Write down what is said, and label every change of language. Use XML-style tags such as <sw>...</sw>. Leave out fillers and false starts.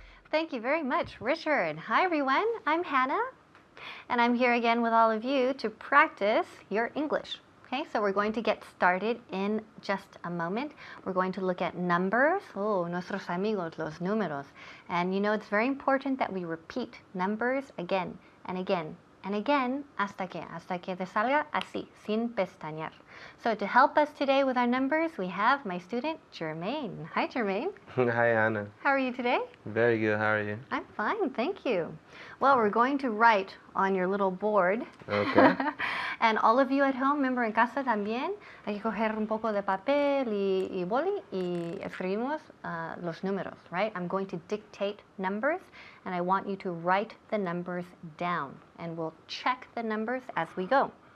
<en>Thank you very much, Richard. Hi, everyone. I'm Hannah, and I'm here again with all of you to practice your English. Okay, so we're going to get started in just a moment. We're going to look at numbers.</en> <es>Oh, nuestros amigos, los números.</es> <en>And you know, it's very important that we repeat numbers again and again and again</en> <es>hasta que te salga así, sin pestañear.</es> <en>So to help us today with our numbers, we have my student, Jermaine. Hi, Jermaine. Hi, Anna. How are you today? Very good. How are you? I'm fine, thank you. Well, we're going to write on your little board. Okay. And all of you at home, remember</en> <es>en casa también, hay que coger un poco de papel y boli y escribimos los números,</es> <en>right? I'm going to dictate numbers, and I want you to write the numbers down, and we'll check the numbers as we go.</en>